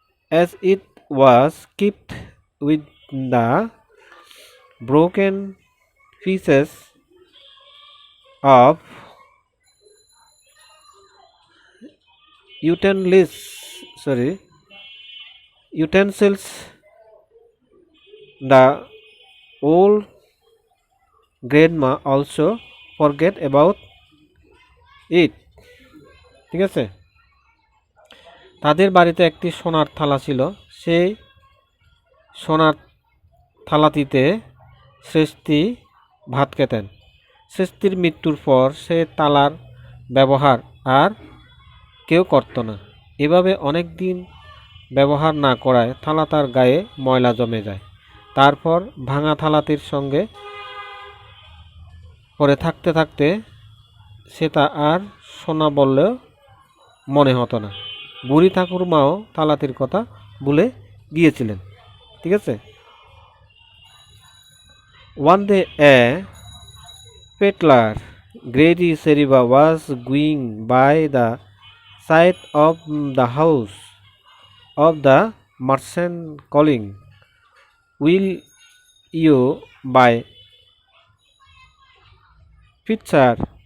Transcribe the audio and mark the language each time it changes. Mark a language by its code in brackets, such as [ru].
[en] as it was kept with the broken pieces of utensils sorry utensils. The old grandma also forget about it. [bn] ঠিক আছে, তাদের বাড়িতে একটি সোনার থালা ছিল। সেই সোনার থালাটিতে শ্রেষ্ঠী ভাত খেতেন। শ্রেষ্ঠীর মৃত্যুর পর সে তালার ব্যবহার আর কেউ করত না। এভাবে অনেক দিন ব্যবহার না করায় থালা তার গায়ে ময়লা জমে যায়। তারপর ভাঙা থালাটির সঙ্গে পরে থাকতে থাকতে সে তা আর সোনা বললেও মনে হতো না। বুড়ি ঠাকুরমাও থালাটির কথা ভুলে গিয়েছিলেন। ঠিক আছে। [en] One day a peddler, Grady Seriba, was going by the side of the house of the merchant calling, "Will you buy picture?